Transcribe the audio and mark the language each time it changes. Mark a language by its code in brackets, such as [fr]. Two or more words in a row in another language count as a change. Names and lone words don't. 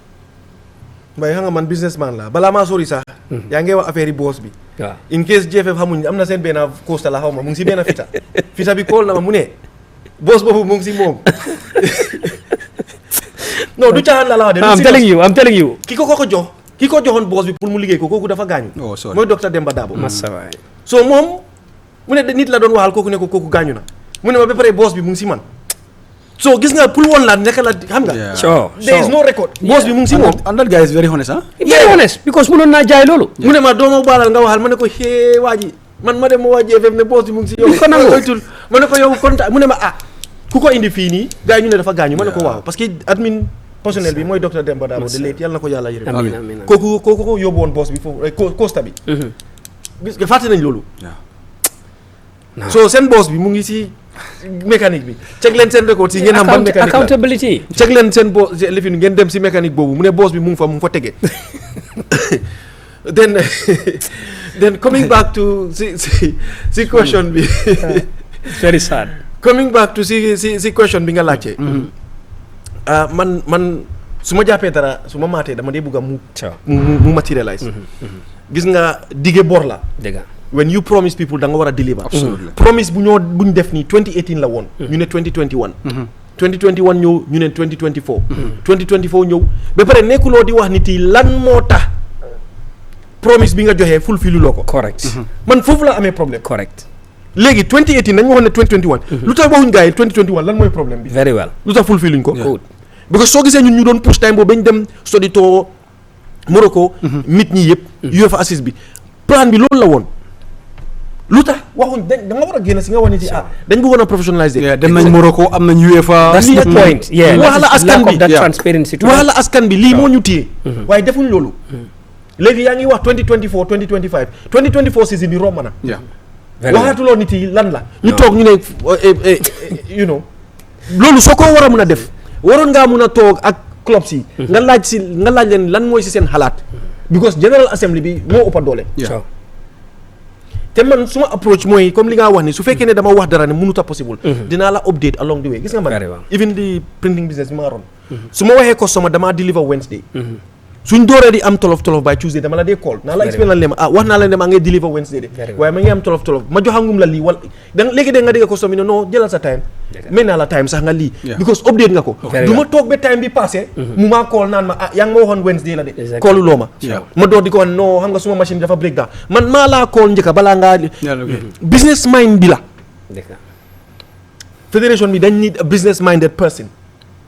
[wo] mbay xam nga man businessman la balaa maa sori sax yaa ngi wax affaire yi boss bi waaw [en] in case [wo] GFF xamuñ am na seen benn costa la xaw ma mu ngi si benn fita bi kool na ma mu ne boss boobu mu ngi si moom non du caaxaan la wax de [en] I'm telling you [wo] ki ko joxoon boss bi pour mu liggéey ko kooku dafa gaañu mooy docteur Demba Dabo so moom mu ne nit la doon waxal kooku ne ko kooku gaañu na mu ne ma ba pare boss bi mu ngi si man so gis nga pour woon la nekk la xam nga [en] there is no record [wo] boss bi mu ngi si moom [en] and that guy is very honest very honest because [wo] mënoon naa jaay loolu mu ne ma dooma baalal nga waxal ma ne ko xee waa ji man ma dem ma waa GFF ne boss bi mu ngi si yow ko nangu ma ne ko yow kontaan mu ne ma ku ko indi fii nii gars yi ñu ne dafa gaañu ma ne ko waaw parce que admin personnel bi mooy docteur Demba Dabo de léegi yàlla na ko yàlla yërëm amiin kooku ko yóbbu woon boss bi foofu costa bi gis nga fàtte nañ loolu so seen boss bi mu ngi si mécanique bi check leen seen record si ngeen xam ban mécanique accountability check leen seen boss lifin ngeen dem si mécanique boobu mu ne boss bi mu ngi fa tege [en] then coming back to [wo] si question bi [en] very sad coming back to [wo] si question bi nga laajte man su ma jàppee dara su ma maatee dama dee bëgg a mu materialize gis nga dige bor la dëgg [en] when you promise people [wo] da nga war a deliver promise buñ def nii 2018 la woon ñu ne 2021 2021 ñëw ñu ne 2024 2024 ñëw ba pare nekkuloo di wax nit yi lan moo tax promise bi nga joxee fulfill loo ko correct man foofu la amee problème correct léegi 2018 dañu waxoon ne 2021 lu tax waxuñ gars yi 2021 lan mooy problème bi [en] very well [wo] lu tax fulfilluñ ko because soo gisee ñun ñu doon [en] push time [wo] boobu bañ dem [en] study to Morocco [wo] mit ñi yëpp UEFA assist bi plan bi loolu la woon lu tax waxuñ da nga war a génn si nga wax ni ci dañ bëggoon a professionnaliser dem nañ Morocco am nañ UEFA [en] that's the point [wo] wax la askan bi [en] that transparency [wo] wax la askan bi lii moo ñu téye waaye defuñ loolu léegi yaa ngi wax 2024 2025 2024 season bi romb na waxaatuloo nit yi lan la ñu toog ñu ne [en] you know [wo] loolu soo ko war a mun a def waroon ngaa mun a toog ak clubs yi nga laaj leen lan mooy si seen xalaat because [en] general assembly [wo] bi moo ëppa doole te man suma approach mooy comme li nga wax ni su fekkee ne dama wax dara ne mënut a possible dinaa la [en] update along the way [wo] gis nga man [en] even the printing business [wo] bi ma ron su ma waxee customer damaa deliver Wednesday suñ dooree di am tolof [en] by Tuesday [wo] dama la dee call naa la explain lan leen wax naa la ne maa ngay deliver Wednesday de waaye ma ngi am tolof ma joxangum la lii wala léegi de nga dégg customer ne non jëlal sa time may naa la time sax nga lii because update nga ko du ma toog ba time bi passé mu maa call naan ma yaa ngi ma waxoon Wednesday la de callu loo ma door di ko wax non xam nga suma machine dafa [en] break down [wo] man maa laa call njëkka balaa ngaa [en] business mind [wo] bi la fédération bi dañ [en] need a business minded person